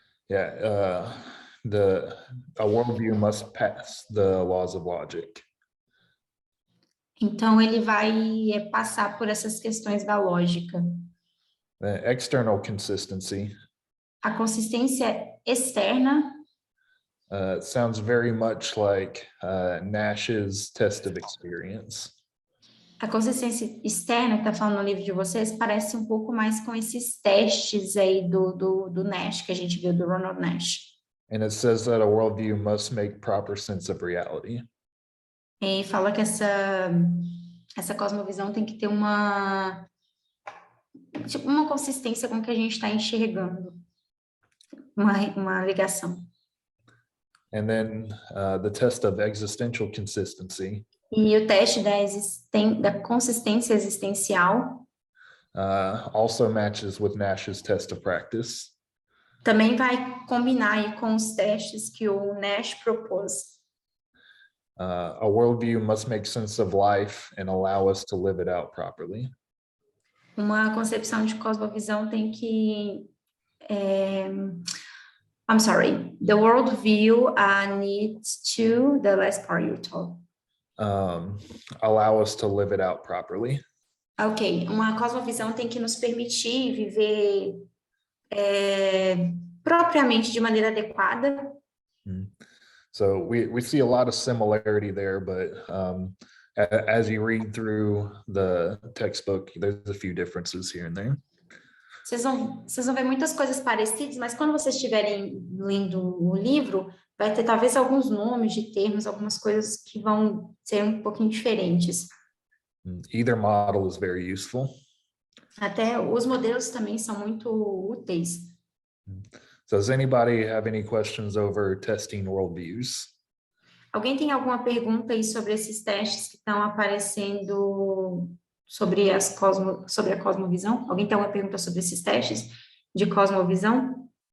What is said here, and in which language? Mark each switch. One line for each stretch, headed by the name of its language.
English: Yeah, a worldview must pass the laws of logic.
Portuguese: Então, ele vai passar por essas questões da lógica.
English: External consistency.
Portuguese: A consistência externa
English: sounds very much like Nash's test of experience.
Portuguese: A consistência externa que está falando no livro de vocês parece um pouco mais com esses testes aí do Nash, que a gente viu do Ronald Nash.
English: And it says that a worldview must make proper sense of reality.
Portuguese: E fala que essa cosmovisão tem que ter uma consistência com o que a gente está enxergando. Uma ligação.
English: And then the test of existential consistency.
Portuguese: E o teste da consistência existencial
English: also matches with Nash's test of practice.
Portuguese: Também vai combinar aí com os testes que o Nash propôs.
English: A worldview must make sense of life and allow us to live it out properly.
Portuguese: Uma concepção de cosmovisão tem que
English: I'm sorry. The worldview needs to, the last part you told. Allow us to live it out properly.
Portuguese: Ok, uma cosmovisão tem que nos permitir viver propriamente de maneira adequada.
English: So we see a lot of similarity there, but as you read through the textbook, there's a few differences here and there.
Portuguese: Vocês vão ver muitas coisas parecidas, mas quando vocês estiverem lendo o livro, vai ter talvez alguns nomes de termos, algumas coisas que vão ser um pouquinho diferentes.
English: Either model is very useful.
Portuguese: Até os modelos também são muito úteis.
English: So does anybody have any questions over testing worldviews?
Portuguese: Alguém tem alguma pergunta aí sobre esses testes que estão aparecendo sobre a cosmovisão? Alguém tem alguma pergunta sobre esses testes de cosmovisão?